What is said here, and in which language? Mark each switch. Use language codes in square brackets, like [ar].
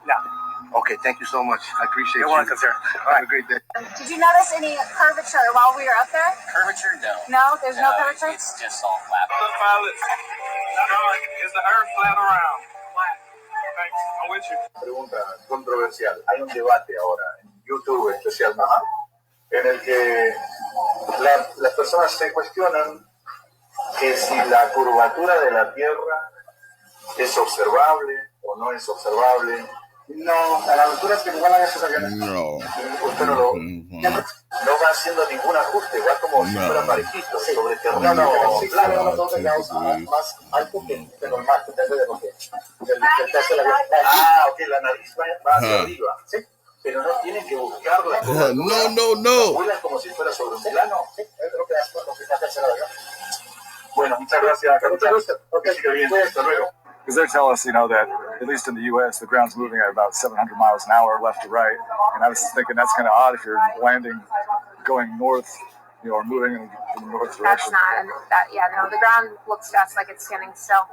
[en] No. Okay, thank you so much. I appreciate you. welcome, sir. Have a great day. Did you notice any curvature while we were up there? Curvature? No. No? There's no curvature? It's just all flat. Pilots, is the Earth flat or round? Flat. Thanks. Are we [es] Pregunta controversial. Hay un debate ahora en YouTube especialmente en el que las personas se cuestionan que si la curvatura de la Tierra es observable o no es observable. No, a las alturas que nos van a esos aviones. No. Usted no va haciendo ningún ajuste, va como si fuera parejito, sobre terreno. Más alto que normal, depende de lo que. Ok, la nariz va hacia arriba, ¿sí? Pero no tienen que buscarla. No. Vuelan como si fuera sobre un plano. Sí, es lo que hace la verdad. Bueno, muchas gracias. Muchas gracias. Ok, hasta luego. [en] Because they're telling us, that at least in the U.S., the ground's moving at about 700 miles an hour left to right. And I was thinking that's kind of odd if you're landing, going north, or moving in the north direction. The ground looks to us like it's standing still.